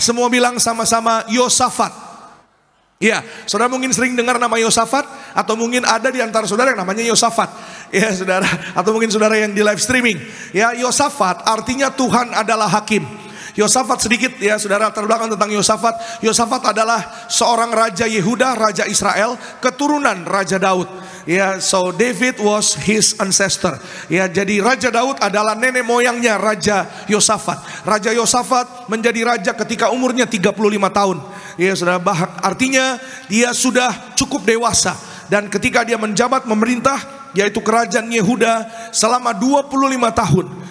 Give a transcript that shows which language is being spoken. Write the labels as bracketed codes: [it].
[id] Semua bilang sama-sama Yosafat. Ya, saudara mungkin sering dengar nama Yosafat, atau mungkin ada di antara saudara yang namanya Yosafat. Ya saudara, atau mungkin saudara yang di live streaming. Ya, Yosafat artinya Tuhan adalah hakim. Yosafat, sedikit ya saudara terbelakang tentang Yosafat. Yosafat adalah seorang raja Yehuda, raja Israel, keturunan Raja Daud. [en] Ya, so David was his ancestor. [id] Ya, jadi Raja Daud adalah nenek moyangnya Raja Yosafat. Raja Yosafat menjadi raja ketika umurnya 35 tahun. Ya, saudara, artinya dia sudah cukup dewasa. Dan ketika dia menjabat memerintah, yaitu kerajaan Yehuda selama 25 tahun.